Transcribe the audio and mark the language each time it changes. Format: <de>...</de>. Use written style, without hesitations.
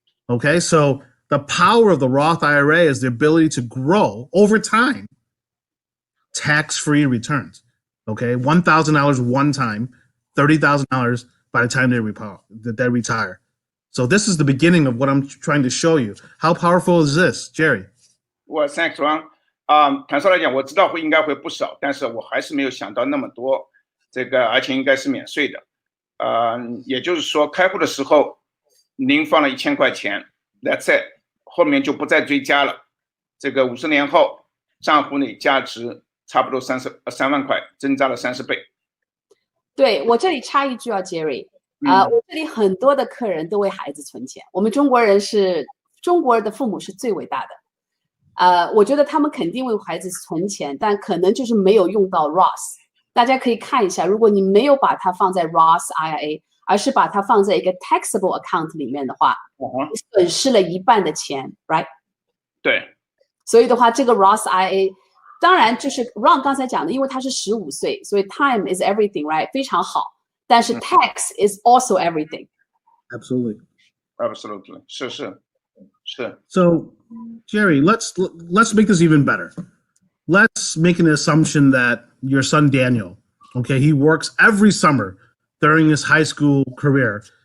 <en>Okay, so the power of the Roth IRA is the ability to grow over time tax-free returns. Okay, $1,000 one time, $30,000 by the time they retire. So this is the beginning of what I'm trying to show you. How powerful is this, Jerry? Well, thanks, Ron.</en> <zh>坦率来讲，我知道应该会不少，但是我还是没有想到那么多。而且应该是免税的。也就是说，开户的时候您放了1000块钱 ，</zh> <en>That's it，</en> <zh>后面就不再追加了。 50年后，账户内价值差不多3万块，增加了30倍。对，我这里插一句啊 ，Jerry，我这里很多的客人都为孩子存钱。我们中国人的父母是最伟大的。我觉得他们肯定为孩子存钱，但可能就是没有用到 Roth。大家可以看一下，如果你没有把它放在 Roth IRA， 而是把它放在一个 taxable account 里面的话，你损失了一半的钱 ，right？对。所以的话，这个 Roth IRA， 当然就是 Ron 刚才讲的，因为他是15岁，所以</zh> <en>time is everything，right？</en> <zh>非常好。但是</zh> <en>tax is also everything. Absolutely. Absolutely. 是。 So, Jerry, let's make this even better. Let's make an assumption that your son Daniel, okay, he works every summer during his high school career.</en>